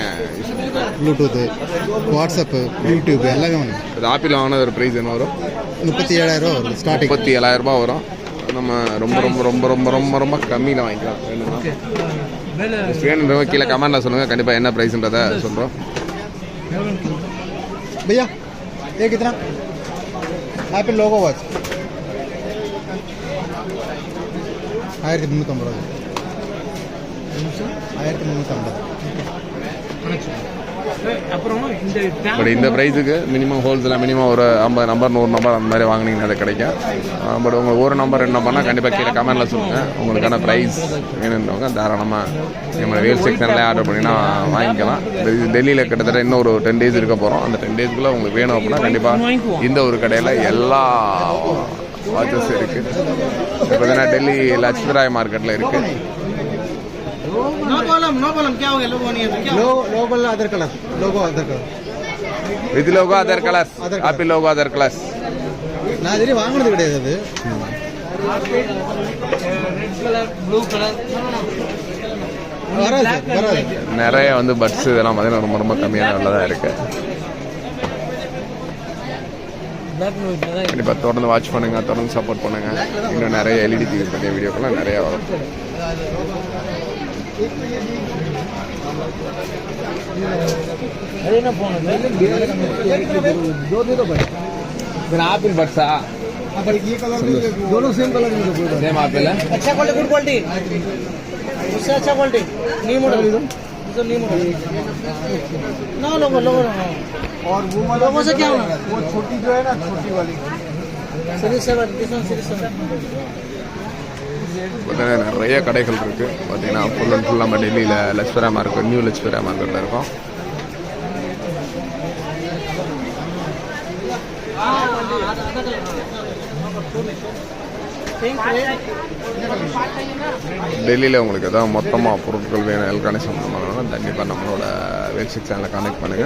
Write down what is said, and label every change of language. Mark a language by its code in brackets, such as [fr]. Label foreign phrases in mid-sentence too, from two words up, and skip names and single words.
[ta] ப்ளூடூத்து, வாட்ஸ்அப்பு, யூடியூப் எல்லாமே வரும். இது ஆப்பிள் வாங்கின ஒரு ப்ரைஸ் என்ன வரும்? 37,000 வரும். ஸ்டார்டிங் 37,000 வரும். நம்ம ரொம்ப ரொம்ப ரொம்ப ரொம்ப ரொம்ப ரொம்ப கம்மியில் வாங்கிக்கலாம். வேணுன்றவங்க கீழே கமெண்டில் சொல்லுங்கள். கண்டிப்பாக என்ன ப்ரைஸ்ன்றதை சொல்கிறோம். [hi] भैया ये कितना? [en] Apple logo watch 1350. 1350. [ta] பட் இந்த ப்ரைஸுக்கு [en] minimum wholesale minimum [ta] ஒரு 50 நம்பர் 100 நம்பர் அந்த மாதிரி வாங்கினீங்கன்னா அது கிடைக்கும். பட் உங்களுக்கு ஒரு நம்பர் 2 நம்பர்னால் கண்டிப்பாக கீழே கமெண்டில் சொல்லுங்கள். உங்களுக்கான ப்ரைஸ் வேணுன்றவங்க தாராளமாக நம்மளோட வேல் செக்ஷனில் ஆர்டர் பண்ணினா வாங்கிக்கலாம். இது டெல்லியில் கிட்டத்தட்ட இன்னும் ஒரு 10 days இருக்க போகிறோம். அந்த 10 daysக்குள்ளே உங்களுக்கு வேணும் அப்படின்னா கண்டிப்பாக இந்த ஒரு கடையில் எல்லா வாட்சஸ் இருக்குது. இப்போ பார்த்தீங்கன்னா டெல்லி லட்சுமிராய் மார்க்கெட்டில் இருக்குது. [en] No problem. [hi] क्या हो गया? लोगो नहीं है तो क्या? [en] logo other colour. with logo other colours. Apple logo other colours. [ta] நான் இதுல வாங்குனது கிடையாது. [en] red colour, blue colour [ta] வராது. நிறைய வந்து பட்ஸ் இதெல்லாம் பார்த்தீங்கன்னா ரொம்ப ரொம்ப கம்மியான விலை தான் இருக்குது. கண்டிப்பாக தொடர்ந்து வாட்ச் பண்ணுங்கள், தொடர்ந்து சப்போர்ட் பண்ணுங்கள். இன்னும் நிறைய [en] LED TV [ta] பற்றிய வீடியோக்கெல்லாம் நிறையா வரும். [en] Apple buds [hi] दोनों [en] same colour [hi] में सेम आपिल है. अच्छा क्वालिटी, [en] good quality, [hi] उससे अच्छा क्वालिटी. [en] new model, [hi] तो [en] new model. no logo [hi] और वो लोगो से क्या होना? वो छोटी जो है ना, छोटी वाली सीरीज 7. [en] this one series 7. [ta] நிறைய கடைகள் இருக்குது. பார்த்தீங்கன்னா [en] full and full [ta] நம்ம டெல்லியில் லட்சுமிராய் மார்க்கெட், நியூ லட்சுமிராய் மார்க்கெட்டில் இருக்கோம். டெல்லியில் உங்களுக்கு எதாவது மொத்தமாக பொருட்கள் வேணும், எலக்ட்ரானிக்ஸ் சம்மந்தமாக கண்டிப்பாக நம்மளோட [en] website channelை [ta] கான்டெக்ட் பண்ணுங்கள்.